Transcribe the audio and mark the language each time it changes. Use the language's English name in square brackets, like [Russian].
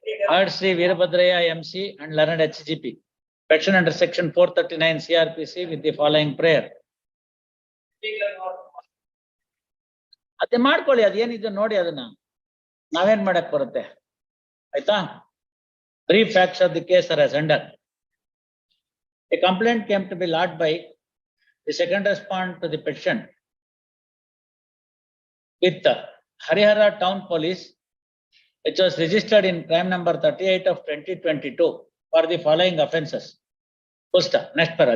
[English] Heard Shri Veerabhadraiah MC and learned HGP. Petition under section 439 CRPC with the following prayer. [Kannada] ಅದೇ ಮಾಡ್ಕೊಳ್ಳಿ, ಅದೇನಿದೆ ನೋಡಿ, ಅದನ್ನ ನಾವೇನ್ ಮಾಡಕ್ ಬರುತ್ತೆ ಆಯ್ತಾ. [English] Brief facts of the case are as under. A complaint came to be lodged by the second respondent to the petition with Harihara Town Police, which was registered in crime number 38 of 2022 for the following offences. First, next para.